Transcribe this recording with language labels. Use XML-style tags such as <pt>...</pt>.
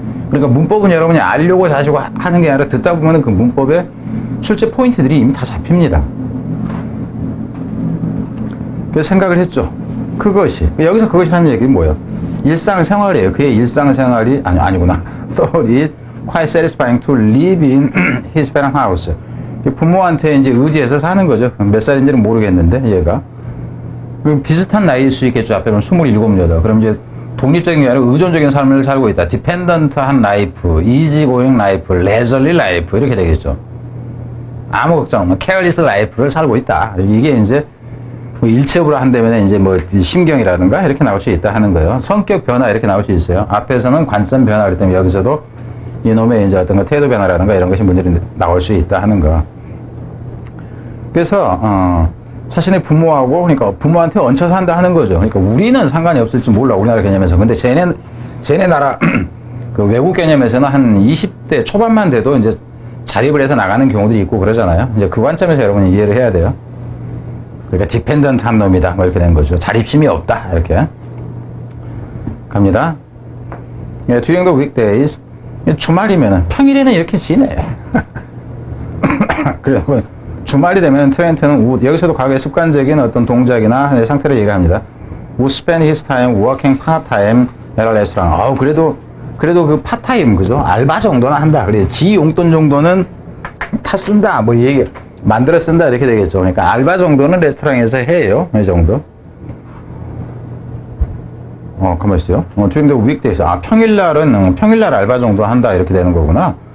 <ko>그러니까 문법은 여러분이 알려고 자시고 하는 게 아니라 듣다 보면 그 문법의 실제 포인트들이 이미 다 잡힙니다. 그래서 생각을 했죠. 그것이. 여기서 그것이라는 얘기는 뭐예요? 일상생활이에요. 그의 일상생활이, 아니구나.</ko> <en>Thought it quite satisfying to live in his parents' house.</en> <ko>부모한테 이제 의지해서 사는 거죠. 몇 살인지는 모르겠는데, 얘가. 비슷한 나이일 수 있겠죠. 앞에 보면 27, 8. 그럼 이제 독립적인 게 아니라 의존적인 삶을 살고 있다.</ko> <en>dependent한 life, easygoing life, leisurely life.</en> <ko>이렇게 되겠죠. 아무 걱정 없는</ko> <en>careless life</en> <ko>를 살고 있다. 이게 이제 뭐 일체업으로 한다면 이제 뭐 심경이라든가 이렇게 나올 수 있다 하는 거예요. 성격 변화 이렇게 나올 수 있어요. 앞에서는 관점 변화 그랬더니 여기서도 이놈의 이제 어떤 태도 변화라든가 이런 것이 문제로 나올 수 있다 하는 거. 그래서 자신의 부모하고 그러니까 부모한테 얹혀서 한다 하는 거죠. 그러니까 우리는 상관이 없을지 몰라 우리나라 개념에서. 근데 쟤네 나라 그 외국 개념에서는 한 20대 초반만 돼도 이제 자립을 해서 나가는 경우들이 있고 그러잖아요. 이제 그 관점에서 여러분이 이해를 해야 돼요. 그러니까 디펜던트한 놈이다 뭐 이렇게 된 거죠. 자립심이 없다 이렇게 갑니다.</ko> <en>during the weekdays</en> <ko>주말이면은 평일에는 이렇게 지내. 그래서 주말이 되면 트렌트는 여기서도 과거의 습관적인 어떤 동작이나 상태를 얘기합니다.</ko> <en>would spend his time working part-time at a restaurant.</en> <ko>그래도 그 파타임 그죠? 알바 정도는 한다. 그래 지 용돈 정도는 다 쓴다. 뭐 얘기 만들어 쓴다 이렇게 되겠죠. 그러니까 알바 정도는 레스토랑에서 해요. 이 정도. 가만 있어요.</ko> <en>during the weekdays.</en> <ko>평일날은 평일날 알바 정도 한다 이렇게 되는 거구나.</ko>